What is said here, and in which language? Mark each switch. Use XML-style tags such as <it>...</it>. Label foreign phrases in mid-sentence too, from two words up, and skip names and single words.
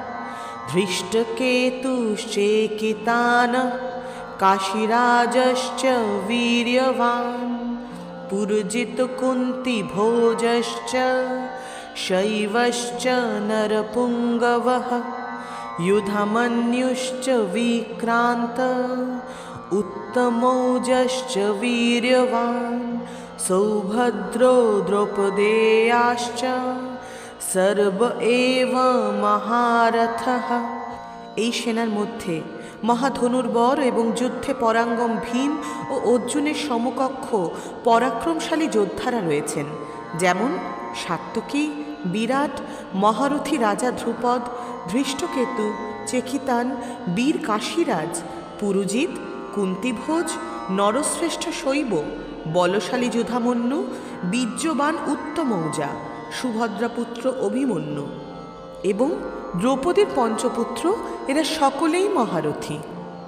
<sa>धृष्टकेतुश्चेकितानः काशीराजश्च वीर्यवान् पुरजितकुन्तिभोजश्च शैवश्च नरपुङ्गवः युधमन्युश्च विक्रान्त उत्तमौजश्च वीर्यवान् सौभद्रो द्रौपदेयाश्च सर्व एव महारथः।</sa> <bn>এই সেনার মধ্যে মহাধনুর্বর এবং যুদ্ধে পরাঙ্গম ভীম ও অর্জুনের সমকক্ষ পরাক্রমশালী যোদ্ধারা রয়েছেন, যেমন সাত্যকী, বিরাট, মহারথী রাজা ধ্রুপদ, ধৃষ্টকেতু, চেকিতান, বীর কাশীরাজ, পুরুজিত, কুন্তিভোজ, নরশ্রেষ্ঠ শৈব, বলশালী যুধামন্যু, বীর্যবান উত্তমৌজা, সুভদ্রাপুত্র অভিমন্যু এবং দ্রৌপদীর পঞ্চপুত্র, এরা সকলেই মহারথী।</bn>